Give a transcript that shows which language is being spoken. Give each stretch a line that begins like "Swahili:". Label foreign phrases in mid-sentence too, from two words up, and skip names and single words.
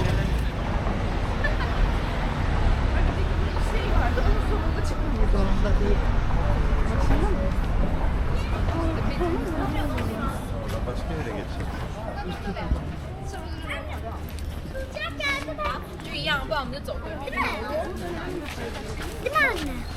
Turkish: Şey vardı, onun sonunda çıkmıyor zorunda değil. Başka yere geçecek. Sıcak geldi bak.
Chinese: 就一样，不然我们就走回去。
Turkish: Değil mi? Değil mi anne?